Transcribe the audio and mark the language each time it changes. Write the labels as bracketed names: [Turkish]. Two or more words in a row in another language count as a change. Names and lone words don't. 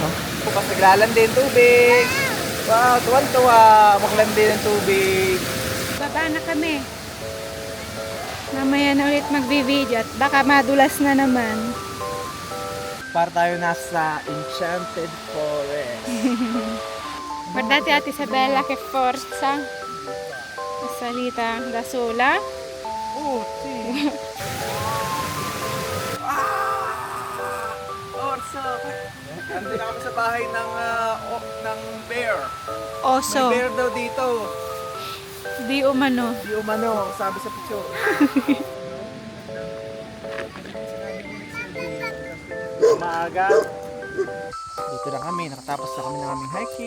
[Filipino] Bukas naglalandi ng tubig. Wow, tuwan-tuwa. Maglandi ng tubig. Baba na kami. Mamaya na ulit magbi-video at baka madulas na naman. Para tayo nasa Enchanted Forest. [Italian] Guardate Ate Isabella che forza. Salita da sola. Oh, sì. Orso. [Filipino] Nandun na kami sa bahay ng bear. Oso. May bear daw dito. Di umano. Di umano, sabi sa picture. Maaga. Dito na kami, nakatapos na kami ng aming hiking.